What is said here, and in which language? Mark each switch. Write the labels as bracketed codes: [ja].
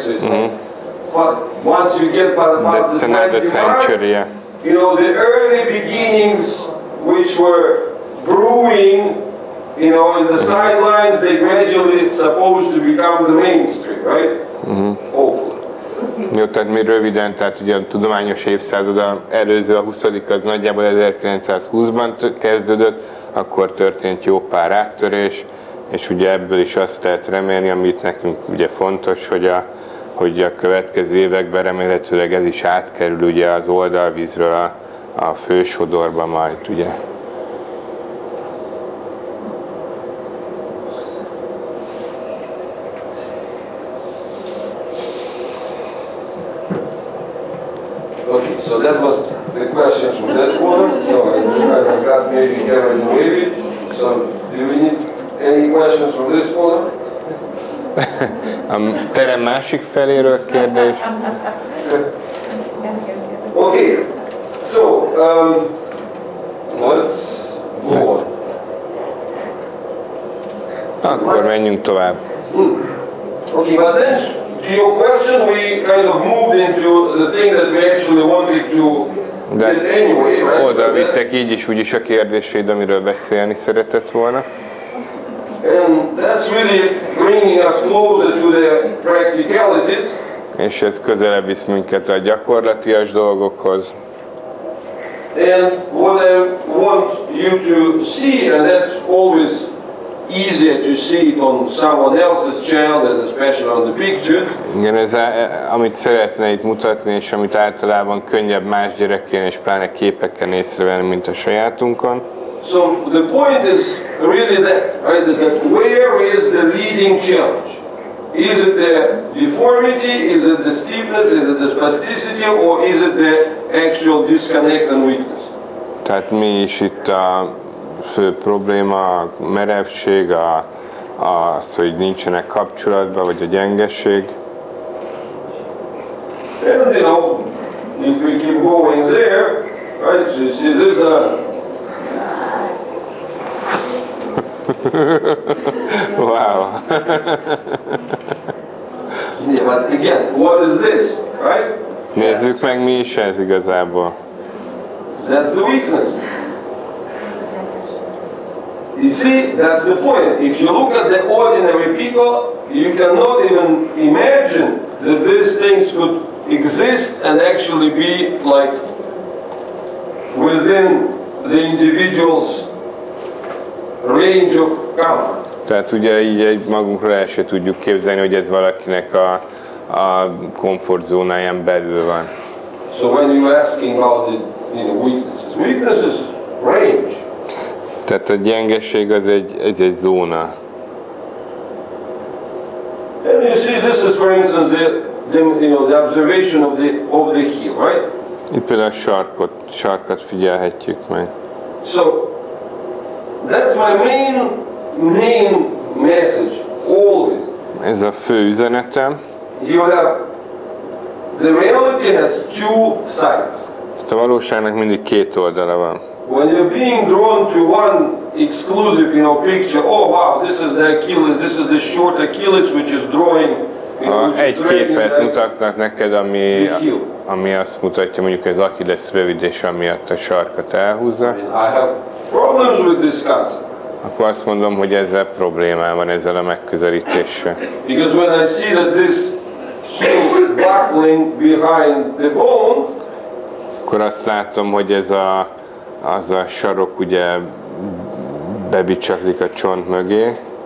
[en] So it's like, once you get past That's the another 20 century, yeah. the early beginnings which were brewing, in the sidelines, they gradually supposed to become the mainstream, right? Hopefully. [hu] Jó, tehát mi röviden, tehát ugye a tudományos évszázad előző, a 20. az nagyjából 1920-ban kezdődött, akkor történt jó pár áttörés, és ugye ebből is azt lehet remélni, amit nekünk ugye fontos, hogy a következő években remélhetőleg ez is átkerül ugye az oldalvízről a fősodorba majd, ugye. [en] Okay, so that was the questions from that corner. So I got maybe carried away with. So do we need any questions from this corner? [hu] A terem másik feléről kérdés. [en] Okay, So, let's go on. [hu] Akkor menjünk tovább. [en] Okay, but then to your question, we kind of moved into the thing that we actually wanted to get anyway, right? [hu] Oda vittek így is, úgy is a kérdéseid, amiről beszélni szeretett volna. [en] And that's really bringing us closer to the practicalities. [hu] És ez közelebb visz minket a gyakorlatias dolgokhoz. [en] And what I want you to see, and that's always easier to see it on someone else's channel, and especially on the pictures. [hu] Igen, ez amit szeretne itt mutatni, és amit általában könnyebb más gyerekén, és pláne képeken észrevenni, mint a sajátunkon. [en] So the point is really that, right, is that where is the leading challenge? Is it the deformity, is it the stiffness, is it the spasticity, or is it the actual disconnect and weakness? [hu] Tehát mi is itt a fő probléma, a merevség, az, hogy nincsenek kapcsolatban, vagy a gyengeség. [en] And you know, if we keep going there, right, so you see this Wow. yeah, but again, what is this, right? [hu] Nézzük meg, mi is ez igazából. [en] That's the weakness. You see, that's the point. If you look at the ordinary people, you cannot even imagine that these things could exist and actually be like within the individual's range of comfort. [hu] Tehát ugye így egy magunkról el se tudjuk képzelni, hogy ez valakinek a komfortzónáján belül van. [en] So when you're asking about the weaknesses is range. [hu] Tehát a gyengeség az egy zóna. [en] And you see, this is, for instance, the observation of the heel, right? [hu] Itt például a sarkat figyelhetjük meg. [en] So that's my main message always. [hu] Ez a fő üzenetem. [en] You have the reality has two sides. [hu] A valóságnak mindig két oldala van. [en] When you're being drawn to one exclusive, picture, oh wow, this is the Achilles, this is the short Achilles which is drawing. [hu] Ha egy képet mutatnak neked, ami azt mutatja, mondjuk ez Achilles rövid, és amiatt a sarkat elhúzza, [en] I have problems with this concept. [hu] akkor azt mondom, hogy ezzel problémám van, ezzel a megközelítéssel. [en] Because when I see that this heel buckling behind the bones, [hu] akkor azt látom, hogy az a sarok ugye bebicsaklik a csont mögé,